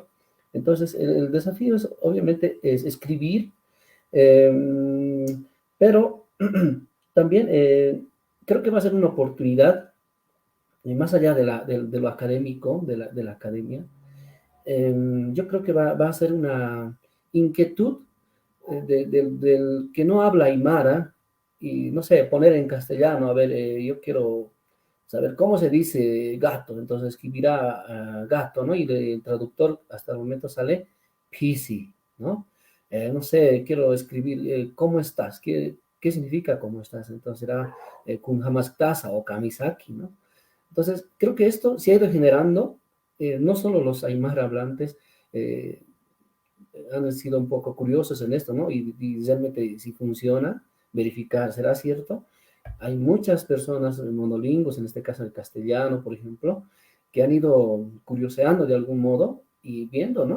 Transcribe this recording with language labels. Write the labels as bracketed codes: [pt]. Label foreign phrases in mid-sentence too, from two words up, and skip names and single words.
[es] Entonces, el desafío es, obviamente, es escribir, pero también creo que va a ser una oportunidad, más allá de lo académico, de la academia, yo creo que va a ser una inquietud del que no habla aymara y, no sé, poner en castellano, a ver, yo quiero saber cómo se dice gato, entonces escribirá gato, ¿no? Y el traductor hasta el momento sale pisi, ¿no? No sé, quiero escribir ¿cómo estás? ¿Qué significa cómo estás? Entonces será [ay] kun hamaskasa [es] o kamisaki, ¿no? Entonces, creo que esto se ha ido generando, no solo los aymara hablantes eh, han sido un poco curiosos en esto, ¿no? Y realmente si funciona, verificar, ¿será cierto? Hay muchas personas monolingües, en este caso el castellano, por ejemplo, que han ido curioseando de algún modo y viendo, ¿no?